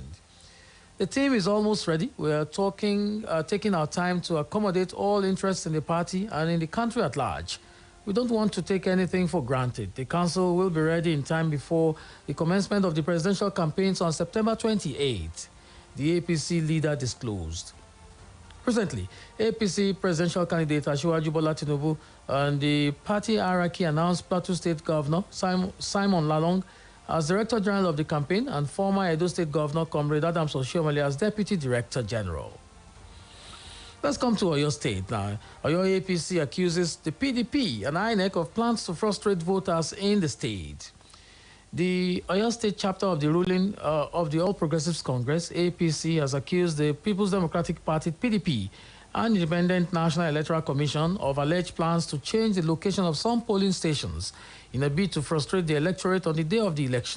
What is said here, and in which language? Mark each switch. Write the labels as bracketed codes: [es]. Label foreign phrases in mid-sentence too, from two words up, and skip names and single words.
[en] The team is almost ready. We are taking our time to accommodate all interests in the party and in the country at large. We don't want to take anything for granted. The council will be ready in time before the commencement of the presidential campaigns on September 28th, the APC leader disclosed. Recently, APC presidential candidate Asiwaju Bola Tinubu and the party hierarchy announced Plateau State Governor Simon Lalong as Director General of the campaign and former Edo State Governor Comrade Adams Oshiomhole as Deputy Director General. Let's come to Oyo State now. Oyo APC accuses the PDP and INEC of plans to frustrate voters in the state. The Oyo State chapter of the ruling of the All Progressives Congress, APC, has accused the People's Democratic Party, PDP, and Independent National Electoral Commission of alleged plans to change the location of some polling stations in a bid to frustrate the electorate on the day of the election.